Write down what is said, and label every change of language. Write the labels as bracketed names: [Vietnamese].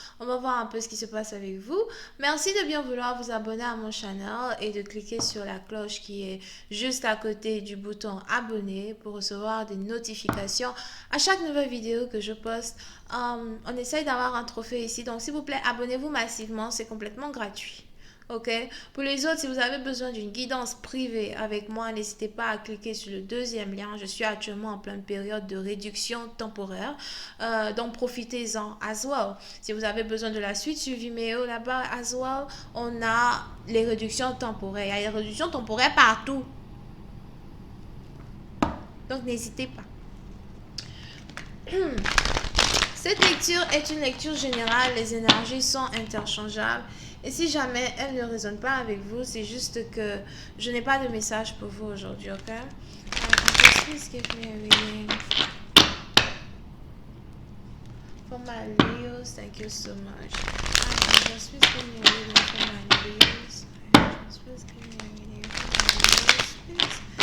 [French] On va voir un peu ce qui se passe avec vous. Merci de bien vouloir vous abonner à mon channel et de cliquer sur la cloche qui est juste à côté du bouton abonner pour recevoir des notifications à chaque nouvelle vidéo que je poste. On essaye d'avoir un trophée ici, donc s'il vous plaît abonnez-vous massivement, c'est complètement gratuit. Ok. Pour les autres, si vous avez besoin d'une guidance privée avec moi, n'hésitez pas à cliquer sur le deuxième lien. Je suis actuellement en pleine période de réduction temporaire. Donc profitez-en [English] as well. [French] Si vous avez besoin de la suite sur Vimeo là-bas [English] as well, [French] on a les réductions temporaires. Il y a les réductions temporaires partout. Donc n'hésitez pas. Cette lecture est une lecture générale, les énergies sont interchangeables. Et si jamais elle ne résonne pas avec vous, c'est juste que je n'ai pas de message pour vous aujourd'hui, ok? [English] Please give me a reading for my Leos. Thank you so much. Just please give me a reading for my Leos. Just please give me a reading for my Leos, please.